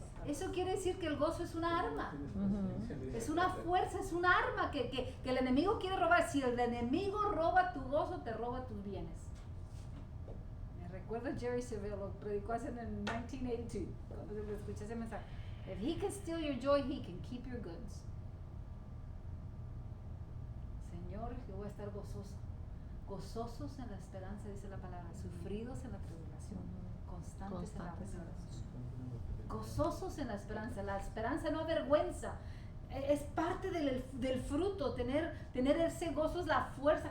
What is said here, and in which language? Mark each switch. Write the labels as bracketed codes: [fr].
[es] Eso quiere decir que el gozo es una arma. Es una fuerza, es un arma que el enemigo quiere robar. Si el enemigo roba tu gozo, te roba tus bienes. Me recuerdo Jerry Seville, lo predicó hace en el 1982, cuando le escuché ese mensaje. [en] If he can steal your joy, he can keep your goods. [es] Señor, yo voy a estar gozoso. Gozosos en la esperanza, dice la palabra. Sufridos en la tribulación. Constantes en la oración. Gozosos en la esperanza no avergüenza, es parte del fruto, tener ese gozo es la fuerza.